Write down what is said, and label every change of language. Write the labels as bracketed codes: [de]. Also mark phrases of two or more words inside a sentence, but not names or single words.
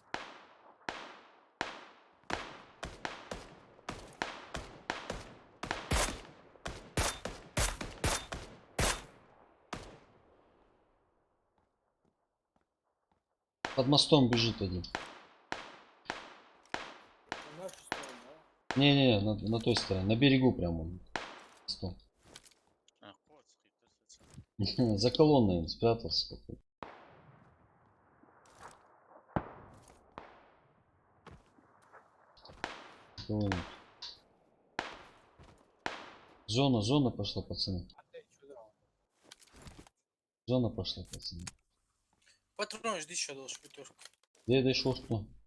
[ru] Под мостом бежит один. [tr] Bunlar pistol mu? [ru] Не, на той стороне. На берегу прямо он. Мостом. А, вот, схитился. За колонной он спрятался какой-то. Колонна. Зона пошла, пацаны. [tr] Hadi şurada. [ru] Зона пошла, пацаны. Patron жди еще должен пятерку. Где дошел что?